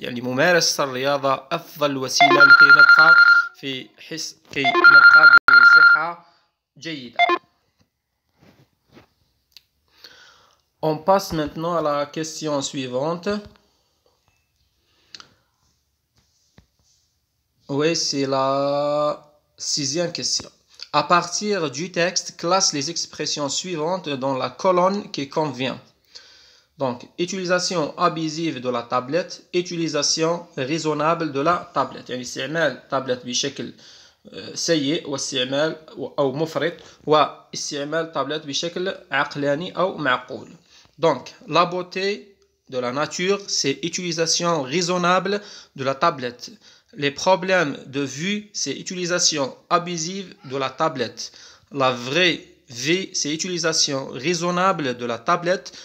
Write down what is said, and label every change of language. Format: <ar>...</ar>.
<ar>يعني ممارسة الرياضة أفضل وسيلة لكي نبقى كي نبقى بصحة جيدة.</ar> <fr>On passe maintenant à la question suivante. Oui, c'est la sixième question. À partir du texte, classe les expressions suivantes dans la colonne qui convient. Donc, utilisation abusive de la tablette, utilisation raisonnable de la tablette.</fr> <ar>يعني استعمال tablette بشكل سيء واستعمال أو مفرط واستعمال tablette بشكل عقلاني أو معقول.</ar> <fr>Donc, la beauté de la nature, c'est utilisation raisonnable de la tablette. Les problèmes de vue, c'est utilisation abusive de la tablette. La vraie vie, c'est utilisation raisonnable de la tablette.</fr>